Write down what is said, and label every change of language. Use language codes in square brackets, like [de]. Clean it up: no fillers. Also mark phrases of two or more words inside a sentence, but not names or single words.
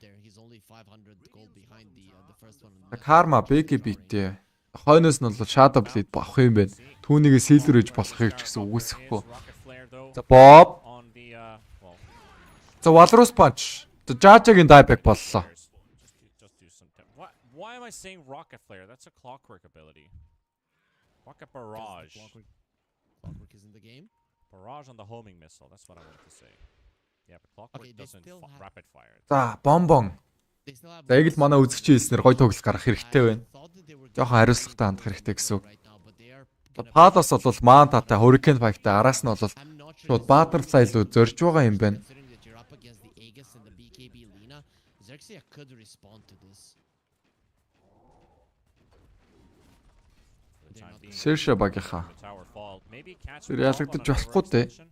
[mn] Karma BKB-тэй хойноос нь бол Shadow Blade авах юм байна. Түүнийг Silver гэж болохыг ч гэсэн үгүйсэхгүй. За Bob. За Walrus Punch. За Jaja-гийн dieback боллоо. [en] Why am I saying Rocket Flare? That's a clockwork ability. Rocket Barrage. Clockwork is in the game. Barrage on the homing missile. That's what I wanted to say. Yeah, but clockwork doesn't rapid fire. [mn] За Bonbon. За яг л манай үзэгчийн хэлснээр гой тоглолт гарах хэрэгтэй байна. Жохон хариуцлагатай хандах хэрэгтэй гэсэн үг. Palos бол Mantaтай Hurricane Fight-тай араас нь бол шууд Butterfly руу зорж байгаа юм байна. XERXIA багийнхаа ялагдаж болохгүй дээ.